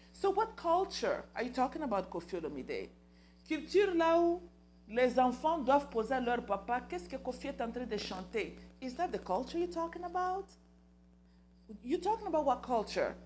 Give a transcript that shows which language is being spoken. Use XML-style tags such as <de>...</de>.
<en>So what culture are you talking about, Kofi Olomide?</en> <fr>Culture là où les enfants doivent poser à leur papa qu'est-ce que Kofi est en train de chanter.</fr> <en>Is that the culture you're talking about? You're talking about what culture?</en>